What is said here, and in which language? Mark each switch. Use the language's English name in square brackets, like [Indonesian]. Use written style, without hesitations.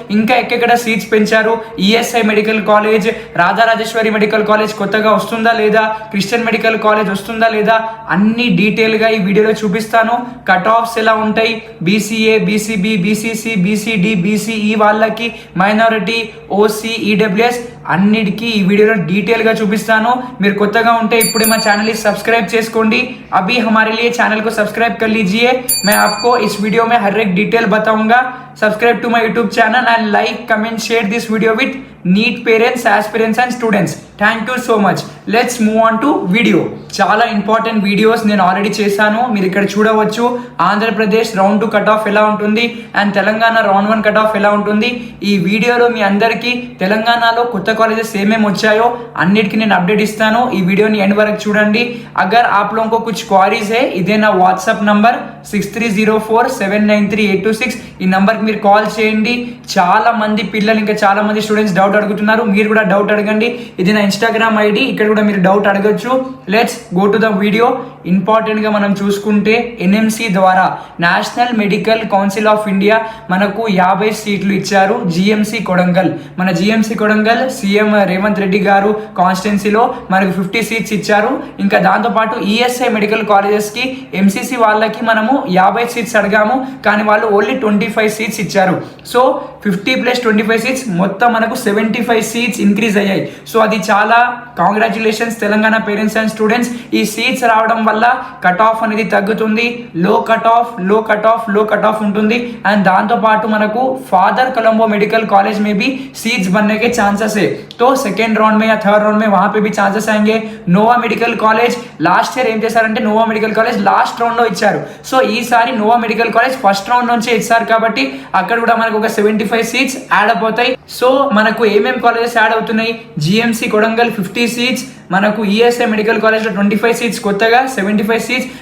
[Telugu] ఇంకా ఎక్కడ సీట్స్ పెంచారు. ESI medical college, Rajarajeshwari medical college కొత్తగా వస్తుందా లేదా, క్రిస్టియన్ మెడికల్ కాలేజ్ వస్తుందా లేదా, అన్ని డీటెయిల్గా ఈ వీడియోలో చూపిస్తాను. కట్ ఆఫ్స్ ఎలా ఉంటాయి, BCA, BCB, BCC, BCD, BCE వాళ్ళకి, మైనారిటీ, ఓసీ, ఈడబ్ల్యూఎస్ అన్నిటికీ ఈ వీడియోలో డీటెయిల్గా చూపిస్తాను. మీరు కొత్తగా ఉంటే ఇప్పుడే మా ఛానల్ని సబ్స్క్రైब చేసుకోండి. [Hindi] अभी हमारे लिए चैनल को सब्सक्राइब कर लीजिए. मैं आपको इस वीडियो में हर एक डिटेल बताऊंगा. [English] Subscribe to my YouTube channel and like comment share this video with NEET parents, aspirants and students. Thank you so much. Let's move on to video. [Telugu] చాలా ఇంపార్టెంట్ వీడియోస్ నేను ఆల్రెడీ చేశాను, మీరు ఇక్కడ చూడవచ్చు. Andhra Pradesh round 2 cut off ఎలా ఉంటుంది and Telangana round 1 cut off ఎలా ఉంటుంది. ఈ వీడియోలో మీ అందరికీ తెలంగాణలో కొత్త కాలేజెస్ ఏమేమి వచ్చాయో అన్నిటికీ నేను అప్డేట్ ఇస్తాను. ఈ వీడియోని ఎండ్ వరకు చూడండి. [Hindi] అగర్ आप लोगों को कुछ क्वारीज है, [Telugu] ఇదే నా వాట్సాప్ నంబర్ [Hindi] 6304793826. [Telugu] ఈ నంబర్కి మీరు కాల్ చేయండి. చాలా మంది పిల్లలు ఇంకా చాలా మంది స్టూడెంట్స్ డౌట్ అడుగుతున్నారు, మీరు కూడా డౌట్ అడగండి. ఇది నా ఇన్స్టాగ్రామ్ ఐడి, ఇక్కడ కూడా మీరు డౌట్ అడగచ్చు. [English] Let's go to the video. [Telugu] ఇంపార్టెంట్గా మనం చూసుకుంటే ఎన్ఎంసి ద్వారా national medical council of India మనకు 50 సీట్లు ఇచ్చారు. జిఎంసి కొడంగల్, మన జిఎంసి కొడంగల్ సీఎం రేవంత్ రెడ్డి గారు కాన్స్టిట్యున్సీలో మనకు 50 సీట్స్ ఇచ్చారు. ఇంకా దాంతోపాటు ఈఎస్ఐ మెడికల్ కాలేజెస్కి, ఎంసీసీ వాళ్ళకి మనము 50 సీట్స్ అడిగాము, కానీ వాళ్ళు ఓన్లీ 25 సీట్స్ ఇచ్చారు. సో 50 + 25 సీట్స్ మొత్తం మనకు 75 సీట్స్ ఇంక్రీజ్ అయ్యాయి. సో అది చాలా congratulations Telangana parents and students. ఈ సీట్స్ రావడం వల్ల కట్ ఆఫ్ అనేది తగ్గుతుంది. లో కట్ ఆఫ్ ఉంటుంది. అండ్ దాంతోపాటు మనకు [Hindi] फादर कोलंबो मेडिकल कॉलेज में भी सीट्स बनने के चांसेस है. तो सेकेंड राउंड में या थर्ड राउंड में वहां पे भी चांसेस आएंगे. [Telugu] नोवा मेडिकल कॉलेज లాస్ట్ ఇయర్ ఏం చేశారంటే Noah medical college last round లో ఇచ్చారు. సో ఈసారి Noah medical college first round నుంచే ఇచ్చారు కాబట్టి అక్కడ కూడా మనకు ఒక 75 సీట్స్ యాడ్ అయిపోతాయి. సో మనకు ఏమేం కాలేజెస్ యాడ్ అవుతున్నాయి, జిఎంసి కొడంగల్ 50 సీట్స్, మనకు ఈఎస్ఐ మెడికల్ కాలేజ్లో 25 సీట్స్, కొత్తగా 75 సీట్స్.